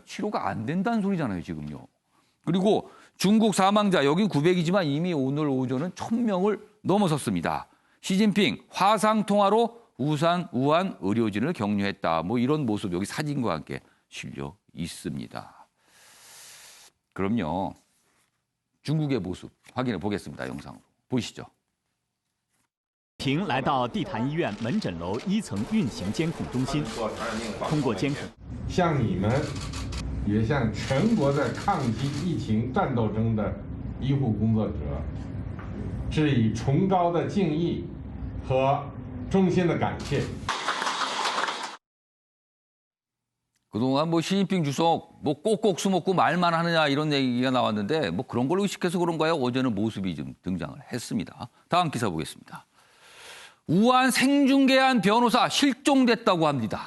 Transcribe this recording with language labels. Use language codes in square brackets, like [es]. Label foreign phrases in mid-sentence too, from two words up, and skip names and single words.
[ko] 치료가 안 된다는 소리잖아요, 지금요. 그리고 중국 사망자, 여긴 900이지만 이미 오늘 오전은 1,000명을 넘어섰습니다. 시진핑 화상통화로 우한 의료진을 격려했다. 뭐 이런 모습 여기 사진과 함께 실려 있습니다. 그럼요. 중국의 모습 확인해 보겠습니다. 영상으로. 보시죠. [zh] 平来到地坛医院门诊楼1层运行监控中心，通过监控，向你们，也向全国的抗击疫情战斗中的医护工作者，致以崇高的敬意和衷心的感谢。 [ko] 그동안 뭐 시진핑 주석 뭐 꼭꼭 숨었고 말만 하느냐 이런 얘기가 나왔는데 뭐 그런 걸 의식해서 그런가요? 어제는 모습이 좀 등장을 했습니다. 다음 기사 보겠습니다. 우한 생중계한 변호사 실종됐다고 합니다.